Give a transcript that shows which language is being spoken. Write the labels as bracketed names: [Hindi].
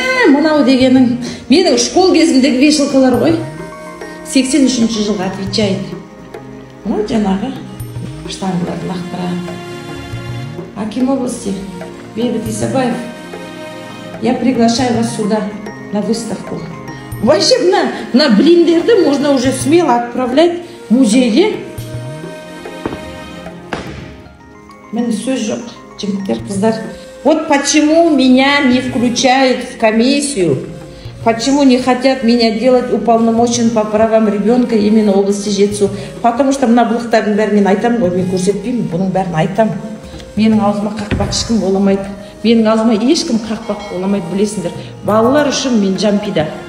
[Kazakh] Мынау дегенің менің школ кезімдегі вешалкалар ғой. 83 жылға [Russian] отвечает. Ну, [Kazakh] жаңағы штангылар лақтыра. [Russian] Аким области Бейбіт Исабаев, я приглашаю вас сюда на выставку. Вообще на блиндерді можно уже смело отправлять в музейге. [Kazakh] Мен сөз жоқ, жігіттер, қыздар. [Russian] Вот почему меня не включают в комиссию, почему не хотят меня делать уполномоченным по правам ребенка именно в области Жетісу. Потому что [Kazakh] мына бұлықтардың бәрін мен айтамын ғой, мен көрсетпеймін, бұның бәрін айтамын. Менің аузыма қақпақ ешкім боламайды. Менің аузыма ешкім қақпақ боламайды, білесіңдер. Балалар үшін мен жан пида.